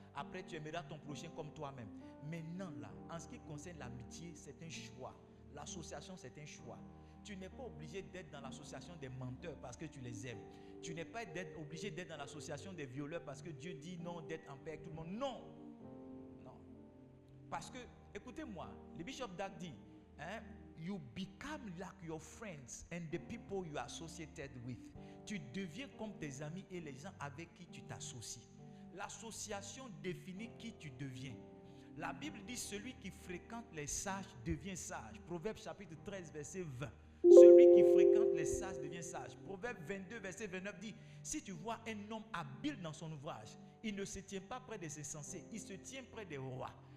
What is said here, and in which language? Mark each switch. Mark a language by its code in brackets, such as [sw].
[fr] Après, tu aimeras ton prochain comme toi-même. Maintenant, là, en ce qui concerne l'amitié, c'est un choix. L'association, c'est un choix. Tu n'es pas obligé d'être dans l'association des menteurs parce que tu les aimes. Tu n'es pas obligé d'être dans l'association des violeurs parce que Dieu dit non, d'être en paix avec tout le monde. Non. Non. Parce que, écoutez-moi, le bishop Dag dit, [en] you become like your friends and the people you are associated with. [fr] Tu deviens comme tes amis et les gens avec qui tu t'associes. L'association définit qui tu deviens. La Bible dit celui qui fréquente les sages devient sage. Proverbe chapitre 13 verset 20. Celui qui fréquente les sages devient sage. Proverbe 22 verset 29 dit, si tu vois un homme habile dans son ouvrage, il ne se tient pas près des insensés, il se tient près des rois.